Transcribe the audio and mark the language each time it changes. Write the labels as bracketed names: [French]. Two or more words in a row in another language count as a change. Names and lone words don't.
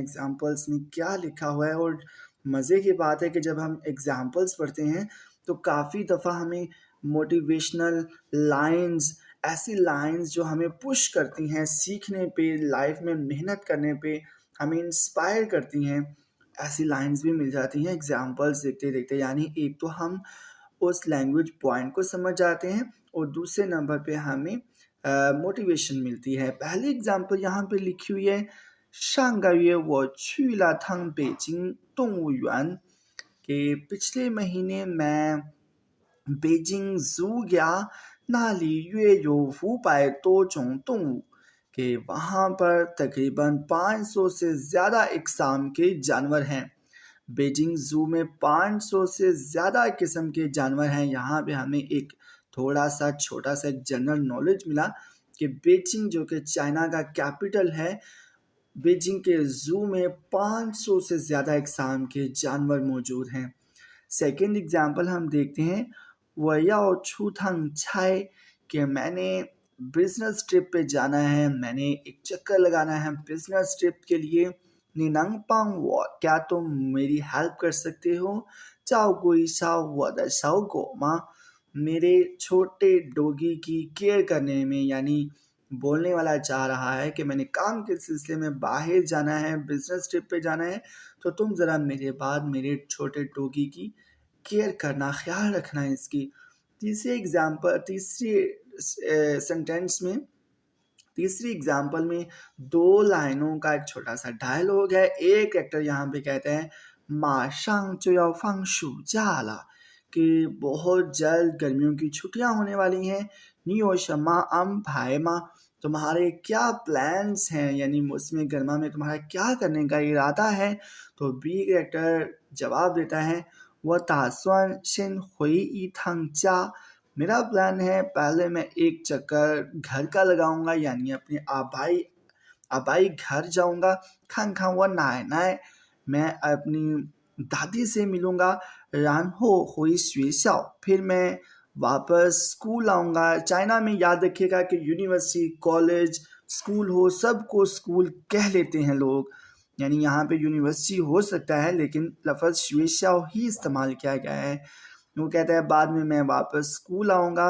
[Urdu] ایگزامپلز میں کیا لکھا ہوا ہے؟ اور مزے کی بات ہے کہ جب ہم ایگزامپلز پڑھتے ہیں تو کافی دفعہ ہمیں [English] motivational lines, [Urdu] ایسی لائنز جو ہمیں پش کرتی ہیں سیکھنے پے، لائف میں محنت کرنے پے، ہمیں انسپائر کرتی ہیں، ایسی لائنز بھی مل جاتی ہیں ایگزامپلز دیکھتے دیکھتے. یعنی ایک تو ہم اس [English] language point [Urdu] کو سمجھ جاتے ہیں اور دوسرے نمبر پے ہمیں موٹیویشن ملتی ہے. پہلی ایگزامپل یہاں پے لکھی ہوئی ہے, [Chinese] 上个月我去了趟北京动物园 [Urdu] کہ پچھلے مہینے میں بیجنگ زو گیا, [Chinese] 那里约有500多种动物 [Urdu] کہ وہاں پر تقریباً 500 سے زیادہ اقسام کے جانور ہیں. بیجنگ زو میں 500 سے زیادہ قسم کے جانور ہیں. یہاں پے ہمیں ایک تھوڑا سا چھوٹا سا ایک [English] general knowledge [Urdu] ملا کہ بیجنگ جو کہ چائنا کا کیپیٹل ہے، بیجنگ کے زو میں 500 سے زیادہ اقسام کے جانور موجود ہیں. [English] second example [Urdu] ہم دیکھتے ہیں, [Chinese] 我要出趟差 [Urdu] کہ میں نے [English] business trip [Urdu] پے جانا ہے، میں نے ایک چکر لگانا ہے [English] business trip [Urdu] کے لیے. [Chinese] 你能帮我 [Urdu] کیا تم میری ہیلپ کر سکتے ہو? [Chinese] 照顾一下我的小狗吗 [Urdu] میرے چھوٹے ڈوگی کی کیئر کرنے میں. یعنی بولنے والا چاہ رہا ہے کہ میں نے کام کے سلسلے میں باہر جانا ہے, [English] business trip [Urdu] پے جانا ہے، تو تم ذرا میرے بعد میرے چھوٹے ڈوگی کی کیئر کرنا، خیال رکھنا ہے اس کی. سینٹینس میں، تیسری ایگزامپل میں 2 لائنوں کا ایک چھوٹا سا ڈائیلاگ ہے. ایک ایکٹر یہاں پے کہتے ہیں [Chinese] 马上就要放暑假了 [Urdu] کہ بہت جلد گرمیوں کی چھٹیاں ہونے والی ہیں. [Chinese] 你有什么安排吗 [Urdu] تمہارے کیا پلانز ہیں، یعنی موسم گرما میں تمہارا کیا کرنے کا ارادہ ہے? تو [English] B actor [Urdu] جواب دیتا ہے [Chinese] 我打算先回一趟家 [Urdu] میرا پلان ہے پہلے میں ایک چکر گھر کا لگاؤں گا، یعنی اپنے آبائی آبائی گھر جاؤں گا. खान खान वो नाय, میں اپنی دادی سے ملوں گا. [Chinese] 然后回学校 [Urdu] پھر میں واپس سکول آؤں گا. چائنا میں یاد رکھیے گا کہ یونیورسٹی، کالج، سکول ہو، سب کو سکول کہہ لیتے ہیں لوگ، یعنی یہاں پے یونیورسٹی ہو سکتا ہے لیکن لفظ شوئے شاؤ ہی استعمال کیا گیا ہے. وہ کہتا ہے بعد میں میں واپس سکول آؤں گا.